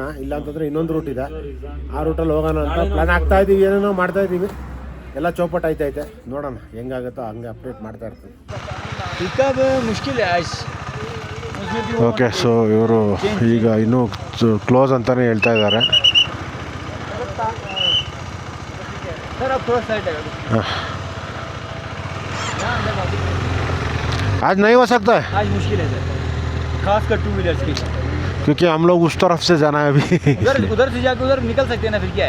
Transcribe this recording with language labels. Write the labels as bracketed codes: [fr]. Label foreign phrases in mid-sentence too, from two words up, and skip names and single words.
[kn] ಇಲ್ಲ ಅಂತಂದರೆ ಇನ್ನೊಂದು ರೂಟ್ ಇದೆ, ಆ ರೂಟಲ್ಲಿ ಹೋಗೋಣ ಅಂತ ಪ್ಲ್ಯಾನ್ ಆಗ್ತಾ ಇದ್ದೀವಿ. ಏನೇನೋ ಮಾಡ್ತಾ ಇದ್ದೀವಿ, ಎಲ್ಲ ಚೌಪಟ್ ಐತೆ. ನೋಡೋಣ ಹೆಂಗಾಗುತ್ತೋ ಹಂಗೆ ಅಪ್ಡೇಟ್ ಮಾಡ್ತಾ ಇರ್ತೀವಿ. ಓಕೆ, ಸೊ ಇವರು ಈಗ ಇನ್ನೂ ಕ್ಲೋಸ್ ಅಂತಲೇ ಹೇಳ್ತಾ ಇದ್ದಾರೆ. [hi] आज नहीं हो सकता है, आज मुश्किल है सर, खासकर 2 व्हीलर्स की, क्योंकि हम लोग उस तरफ से जाना है अभी. उधर से जाके उधर निकल सकते हैं ना, फिर क्या है.